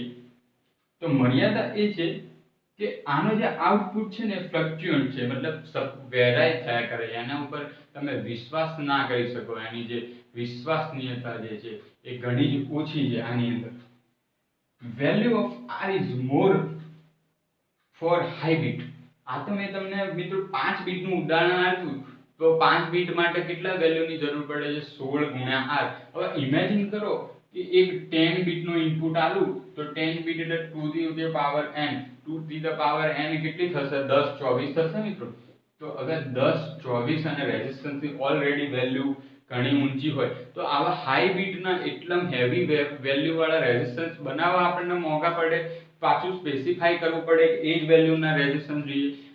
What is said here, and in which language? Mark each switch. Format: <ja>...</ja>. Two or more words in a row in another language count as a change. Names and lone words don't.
<gu>તો મર્યાદા એ છે કે આનો જે આઉટપુટ છે ને ફ્લક્ચ્યુઅન્ટ છે, મતલબ વેરાય થયા કરે. એના ઉપર તમે વિશ્વાસ ના કરી શકો. એની જે વિશ્વસનીયતા જે છે એ ઘણી જ ઓછી છે આની અંદર.</gu> <en>value of R is more for high bit.</en> <gu>આ તો મેં તમને મિત્રો 5 બીટનું ઉદાહરણ આપ્યું. તો 5 બીટ માટે કેટલા વેલ્યુની જરૂર પડે છે? 16 ગુણ્યા R. હવે ઇમેજિન કરો કે એક 10 બીટનો ઇનપુટ આલું તો 10 બીટ એટલે</gu> <en>2 to the power n. 2 to the power n</en> <gu>કેટલી થશે? 10 24 થશે મિત્રો. તો અગર 10 24 અને રેઝિસ્ટન્સની ઓલરેડી વેલ્યુ ઘણી ઊંચી હોય તો આવા</gu> <en>high bit</en> <gu>એટલમ</gu> <en>heavy value</en> <gu>વાળા રેઝિસ્ટન્સ બનાવવા આપણને મોંઘા પડે. પાછું સ્પેસિફાઈ કરવું પડે કે એ જ વેલ્યુના રેઝિસ્ટન્સ જોઈએ.</gu>